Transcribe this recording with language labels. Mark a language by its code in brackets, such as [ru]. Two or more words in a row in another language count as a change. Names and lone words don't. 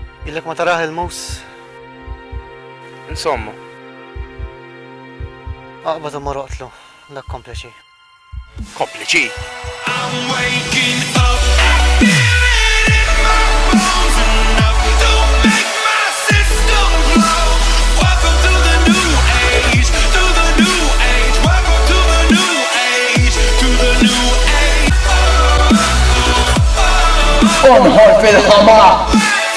[mt] Ilek ma taraħ il-mus. Insomma. Aqbad u marroqtlu. Dak kompliċi. Kompliċi. [en] I'm waking up, feeling in my bones enough to make my system blow. Welcome to the new age, to the new age. Welcome to the new age, to the new age. [mt] Unħor fil-ħama